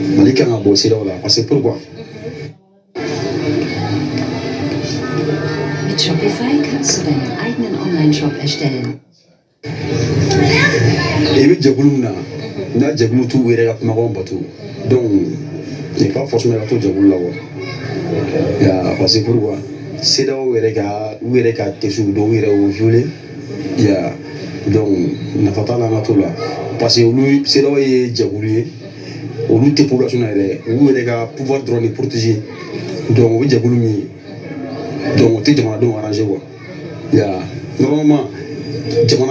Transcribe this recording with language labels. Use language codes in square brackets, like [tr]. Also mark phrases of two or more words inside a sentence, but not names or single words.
[bm] Mali kan ka bɔ CEDEAO la [fr] parce que pourquoi? [de] Mit Shopify kannst du deinen eigenen Online-Shop erstellen. [bm] Et bi jɛkulu na n'a jɛkulu t'u yɛrɛ ka kumakanw bato [fr] donc il n'est pas forcément [bm] ka to jɛkulu la quoi ya [fr] parce que pourquoi [bm] CEDEAO yɛrɛ ka tesu dɔw yɛrɛ o violé ya donc nafa t'a la an ka to la parce que olu CEDEAO ye jɛkulu ye olu tɛ population na yɛrɛ olu yɛrɛ ka pouvoir dɔrɔn de protéger donc o bɛ jɛkulu min ye donc o tɛ jamanadenw arranger quoi ya normalement jamana.